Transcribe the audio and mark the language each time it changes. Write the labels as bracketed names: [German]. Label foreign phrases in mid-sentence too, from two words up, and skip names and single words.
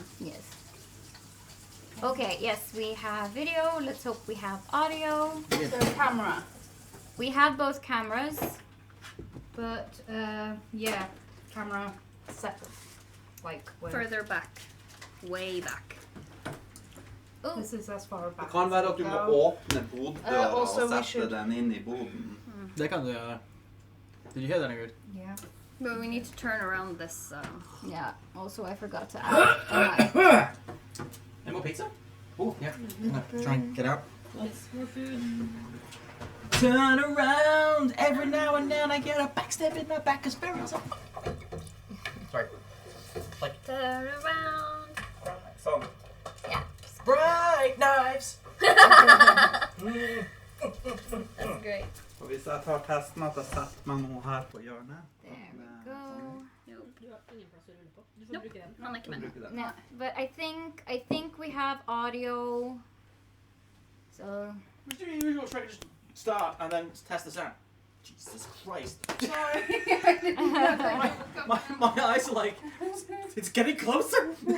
[English] Yes. Okay, yes, we have video. Let's hope we have audio. So camera. We have both cameras, but yeah, camera set like where? Further back. Way back. Oh, This is as far [Norwegian] Det [English] back [Norwegian] kan [English] as [Norwegian] være [English] we [Norwegian] at du må [English] go. [Norwegian] åpne boddøra og [English] also we [Norwegian] sette [English] should- [Norwegian] den inn I boden. Det kan du gjøre. [English] Did you hear that, Ingrid? yeah. But we need to turn around this. Yeah. Also, I forgot to add. Any more pizza? Oh, yeah. Try and get out. Yes, more food. Turn around. Every now and then I get a backstep in my back as Firil's up. Sorry. Turn around. [Norwegian] Sånn. [English] Yeah. Bright knives. That's great. [Norwegian] Og hvis jeg tar testen at jeg setter meg nå her på hjørnet. [English] There we go. [Norwegian] Du har ingen plass å rulle på. Du får [English] Nope. [Norwegian] bruke den. Han er ikke med. Bruker den. [English] No, but I think we have audio. So We do the usual trick, just start and then test the sound. Jesus Christ. Sorry. my eyes are like, it's getting closer.